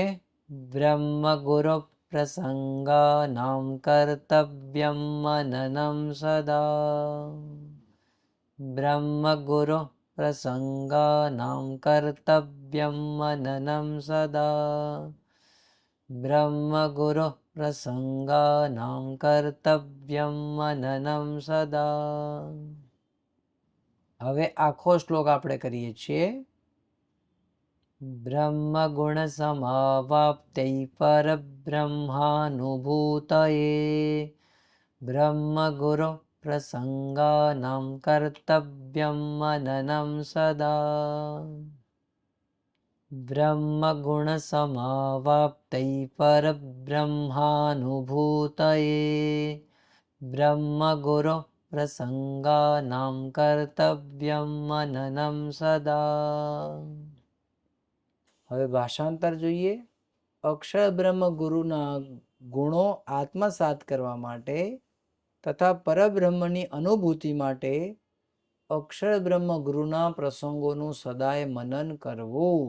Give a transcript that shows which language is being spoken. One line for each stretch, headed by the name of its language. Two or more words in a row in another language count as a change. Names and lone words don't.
Sanskrit: ब्रह्म गुरु प्रसङ्गानाम कर्तव्यम मननम सदा, ब्रह्म गुरु प्रसङ्गानाम कर्तव्यम मननम सदा, ब्रह्मगुरुः प्रसङ्गानां कर्तव्यं मननं सदा.
Gujarati: હવે આખો શ્લોક આપણે કરીએ છીએ.
Sanskrit: ब्रह्मगुणसमावाप्त्यै परब्रह्मानुभूतये ब्रह्मगुरुः प्रसङ्गानां कर्तव्यं मननं सदा. ब्रह्मगुणसमावाप्त्यै परब्रह्मानुभूतये ब्रह्मगुरुः प्रसङ्गानां कर्तव्यं मननं સદા.
Gujarati: હવે ભાષાંતર જોઈએ. અક્ષર બ્રહ્મ ગુરુના ગુણો આત્મસાત કરવા માટે તથા પરબ્રહ્મની અનુભૂતિ માટે અક્ષર બ્રહ્મ ગુરુના પ્રસંગોનું સદાય મનન કરવું.